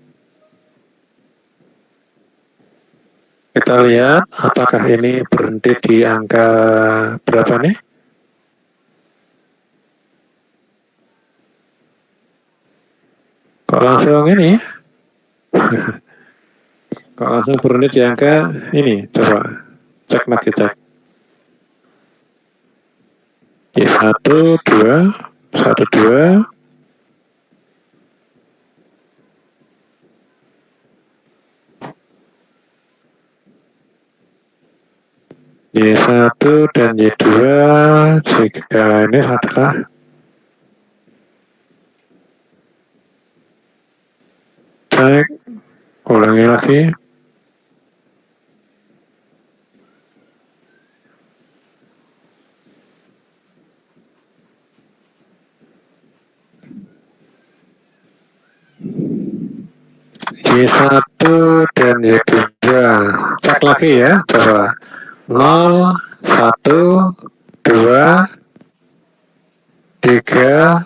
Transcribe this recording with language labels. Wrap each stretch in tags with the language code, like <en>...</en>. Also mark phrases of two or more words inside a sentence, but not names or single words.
<id>Kita lihat apakah ini berhenti di angka berapa nih? Kok langsung ini? Kok langsung berhenti di angka ini? Coba cek lagi, cek. Y1, 2, 1, 2. Y1 dan Y2 jika ini adalah cek, ulangi lagi. Y1 dan Y2 cek lagi ya, coba 0, 1, 2, 3.</id>